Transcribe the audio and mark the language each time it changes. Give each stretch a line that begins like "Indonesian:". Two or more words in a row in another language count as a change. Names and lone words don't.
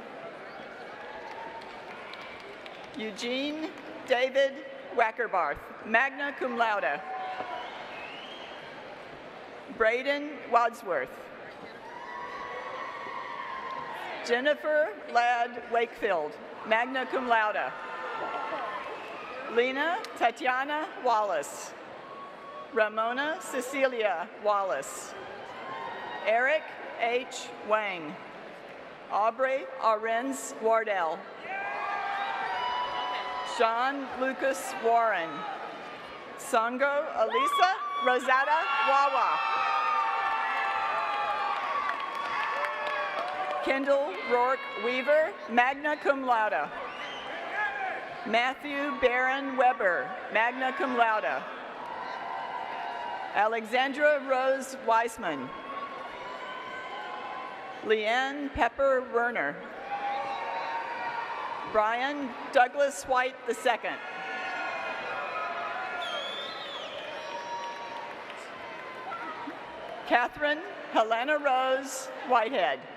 English: Eugene David Wackerbarth,
Latin: magna cum laude.
English: Braden Wadsworth. Jennifer Ladd Wakefield,
Latin: magna cum laude.
English: Lena Tatiana Wallace. Ramona Cecilia Wallace. Eric H. Wang. Aubrey Arends Wardell. Sean Lucas Warren. Sango Elisa Rosada Wawa. Kendall Rourke Weaver,
Latin: magna cum laude.
English: Matthew Barron Weber,
Latin: magna cum laude.
English: Alexandra Rose Weisman. Leanne Pepper Werner. Brian Douglas White II. Catherine Helena Rose Whitehead.